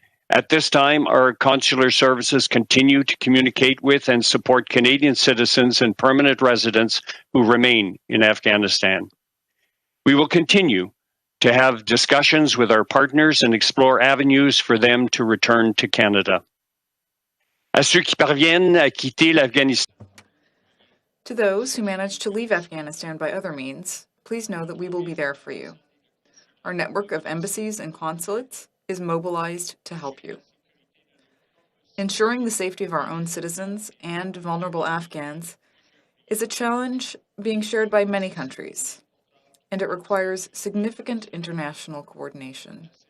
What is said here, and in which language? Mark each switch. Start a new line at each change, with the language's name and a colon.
English: At this time, our consular services continue to communicate with and support Canadian citizens and permanent residents who remain in Afghanistan. We will continue to have discussions with our partners and explore avenues for them to return to Canada.
French: À ceux qui parviennent à quitter l'Afghanistan.
English: To those who manage to leave Afghanistan by other means, please know that we will be there for you. Our network of embassies and consulates is mobilized to help you. Ensuring the safety of our own citizens and vulnerable Afghans is a challenge being shared by many countries, and it requires significant international coordination.